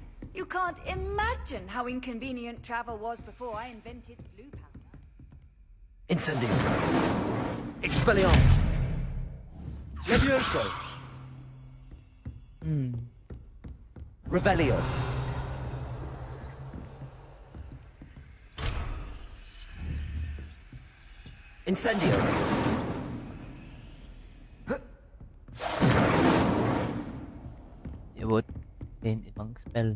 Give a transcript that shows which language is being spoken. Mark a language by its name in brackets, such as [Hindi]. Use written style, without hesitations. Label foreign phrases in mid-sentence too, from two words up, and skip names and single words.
[English] You can't imagine how inconvenient travel was before I invented blue powder. Incendio. Expelliarmus. Levioso. Revelio. Incendio. Ibot. Then, ibang spell.